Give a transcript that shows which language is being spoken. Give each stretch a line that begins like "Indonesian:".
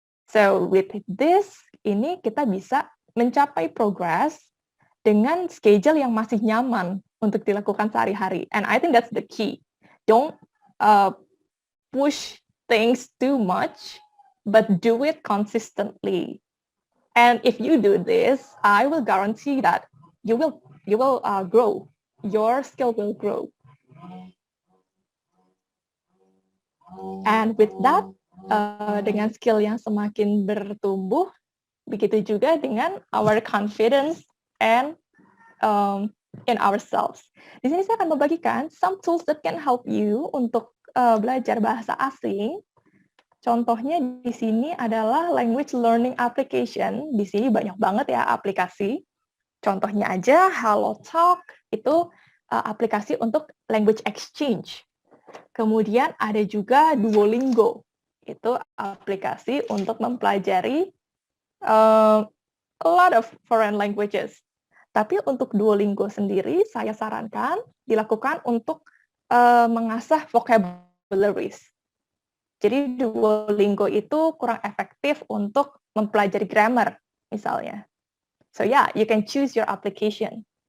English: So with this,
Indonesian: ini kita bisa mencapai progress dengan schedule yang masih nyaman untuk dilakukan sehari-hari.
English: And I think that's the key. Don't push things too much, but do it consistently. And if you do this, I will guarantee that you will grow. Your skill will grow. And with that,
Indonesian: dengan skill yang semakin bertumbuh, begitu juga dengan
English: our confidence and in ourselves.
Indonesian: Di sini saya akan membagikan
English: some tools that can help you
Indonesian: untuk belajar bahasa asing. Contohnya di sini adalah
English: language learning application.
Indonesian: Di sini banyak banget ya aplikasi. Contohnya aja HelloTalk, itu aplikasi untuk language exchange. Kemudian ada juga Duolingo, itu aplikasi untuk mempelajari
English: a lot of foreign languages.
Indonesian: Tapi untuk Duolingo sendiri, saya sarankan dilakukan untuk mengasah vocabularies. Jadi Duolingo itu kurang efektif untuk mempelajari grammar, misalnya.
English: So yeah, you can choose your application.